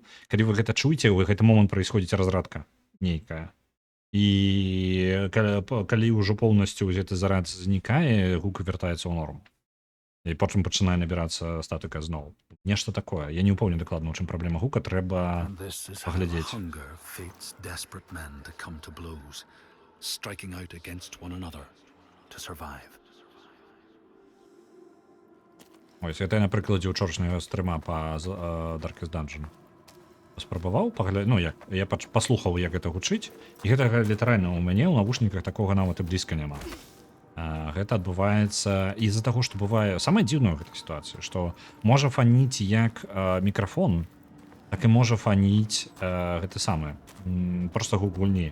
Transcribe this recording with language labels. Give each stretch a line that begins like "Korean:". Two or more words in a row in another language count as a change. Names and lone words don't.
Belarusian: Калі вы гэта чуеце, у гэты момант праісходзіць разрадка нейкая. І калі ўжо поўнасцю гэты зарад знікае, гук вяртаецца ў норму. І потым пачынае набірацца статыка зноў. Нешта такое. Я не ўпэўнены дакладна, у чым праблема гука, трэба паглядзець.
English: Hunger fates desperate men to come to blows, striking out against one another to survive.
Belarusian: Ось, гэта я на прыкладзе ўчорашняга стрыма па Darkest Dungeon. Спрабаваў паглядаць, ну, я паслухаў, як гэта гучыць, і гэта літаральна ў мяне ў навушніках такога нават і блізка няма. Гэта адбываецца з-за таго, што бывае самае дзіўнае ў гэтай сітуацыі, што можа фаніць як мікрафон, так і можа фаніць гэта самае, проста гук гульні.